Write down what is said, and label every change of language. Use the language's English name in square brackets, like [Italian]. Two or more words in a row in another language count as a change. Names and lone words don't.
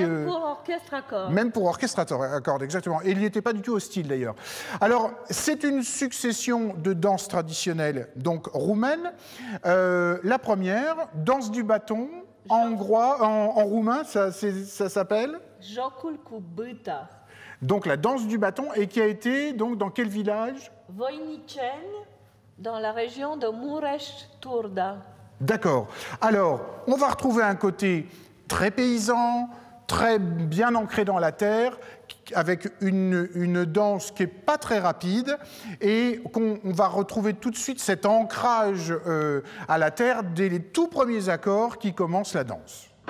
[French] Même pour orchestre à cordes. Même pour orchestre à cordes, exactement. Et il n'y était pas du tout hostile, d'ailleurs. Alors, c'est une succession de danses traditionnelles, donc roumaines. La première, danse du bâton, en hongrois, en roumain, ça s'appelle [Romanian] Jocul cu bâta. [French] Donc la danse du bâton, et qui a été donc dans quel village? Voiniceni, dans la région de Mureș-Turda. D'accord. Alors, on va retrouver un côté très paysan, très bien ancré dans la terre, avec une danse qui n'est pas très rapide, et on va retrouver tout de suite cet ancrage à la terre dès les tout premiers accords qui commencent la danse.